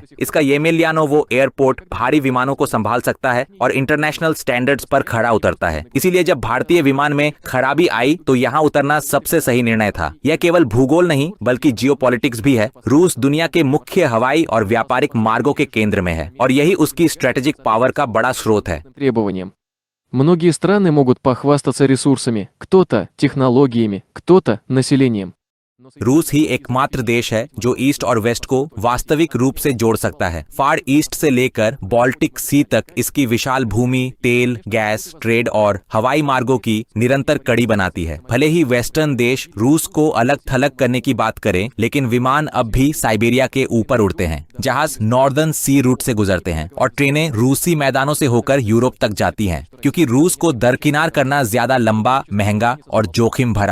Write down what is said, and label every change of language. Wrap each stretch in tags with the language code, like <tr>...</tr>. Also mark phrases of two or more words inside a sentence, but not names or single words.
<hi>इसका येमेलियानोवो एयरपोर्ट भारी विमानों को संभाल सकता है और</hi> <en>international standards</en> <hi>पर खरा उतरता है। इसीलिए जब भारतीय विमान में खराबी आई तो यहाँ उतरना सबसे सही निर्णय था। यह केवल भूगोल नहीं बल्कि जियोपॉलिटिक्स भी है। रूस दुनिया के मुख्य हवाई और व्यापारिक मार्गों के केंद्र में है और यही उसकी</hi> <en>strategic power</en> <hi>का बड़ा स्रोत है।</hi> <ru>Требованиям. Многие страны могут похвастаться ресурсами, кто-то технологиями, кто-то населением.</ru> <hi>रूस ही एकमात्र देश है जो ईस्ट और वेस्ट को वास्तविक रूप से जोड़ सकता है। फार ईस्ट से लेकर बाल्टिक सी तक इसकी विशाल भूमि तेल, गैस, ट्रेड और हवाई मार्गों की निरंतर कड़ी बनाती है। भले ही वेस्टर्न देश रूस को अलग थलग करने की बात करें, लेकिन विमान अब भी साइबेरिया के ऊपर उड़ते हैं, जहाज नॉर्दर्न सी रूट से गुजरते हैं और ट्रेनें रूसी मैदानों से होकर यूरोप तक जाती हैं, क्योंकि रूस को दरकिनार करना ज्यादा लंबा, महंगा और जोखिम भरा होता है।</hi>